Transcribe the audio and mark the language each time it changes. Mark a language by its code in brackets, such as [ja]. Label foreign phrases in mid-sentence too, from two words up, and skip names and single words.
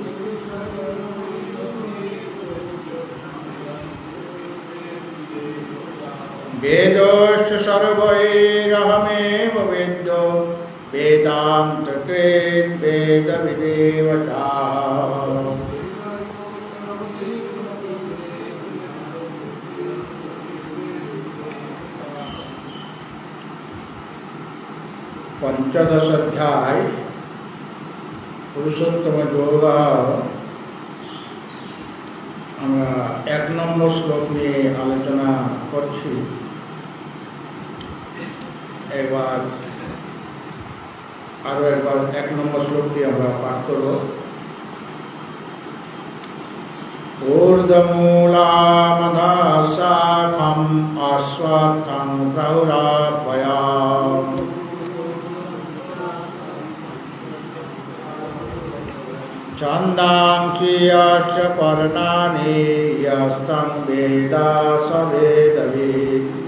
[sa] वेदस्य सर्वैरहमेव वेद्यो वेदान्तकृत् वेदविदेव चाहम्। पंचदश अध्याय पुरुषोत्तम योग। [bn] আমরা 1 নম্বর শ্লোক নিয়ে আলোচনা করছি। একবার আরো একবার 1 নম্বর শ্লোকটি আমরা পাঠ করব। [sa] ঊর্ধ্বমূলামধঃশাখম অশ্বত্থং প্রহুরাপয়াম ছন্দাংসি যস্য পর্ণানি যস্तं বেদ স বেদবিদ।